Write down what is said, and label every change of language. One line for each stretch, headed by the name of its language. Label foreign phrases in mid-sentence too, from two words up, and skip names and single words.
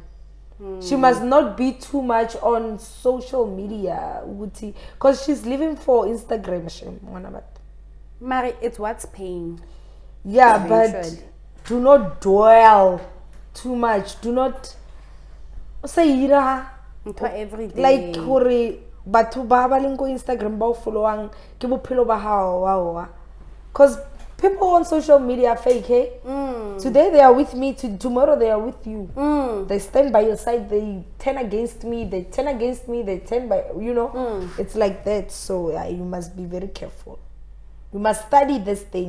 English: She must not be too much on social media, because she's living for Instagram. Mary, it's what's paying. Yeah, but do not dwell too much. Do not say every day.
Southern Sotho: Like batho ba ba leng ko Instagram ba followang ke bophelo ba hao
English: because people on social media are fake, hey? Today they are with me, tomorrow they are with you. They stand by your side, they turn against me, they turn by, you know? It's like that, so you must be very careful. You must study this thing.